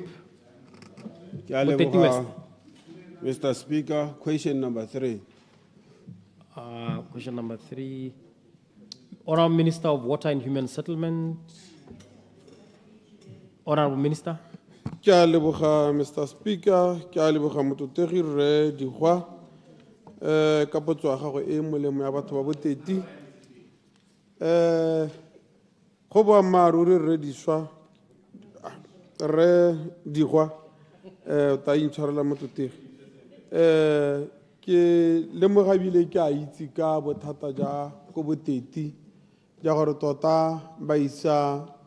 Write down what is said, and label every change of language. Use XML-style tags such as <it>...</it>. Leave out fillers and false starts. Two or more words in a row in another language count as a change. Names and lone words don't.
<en>West. Mr. Speaker, question number 3. Question number 3. Honorable Minister of Water and Human Settlement. Honorable Minister. Mr. Speaker,</en> <tn>mototegi Rre Dikgwa ka potso ya gago e molemo ya batho ba boteti go boammaaruri Rre Dikgwa ta intshwarela mototegi ke lemoga bile ke a itse ka bothata ja go boteti ja gore tota ba isa</tn>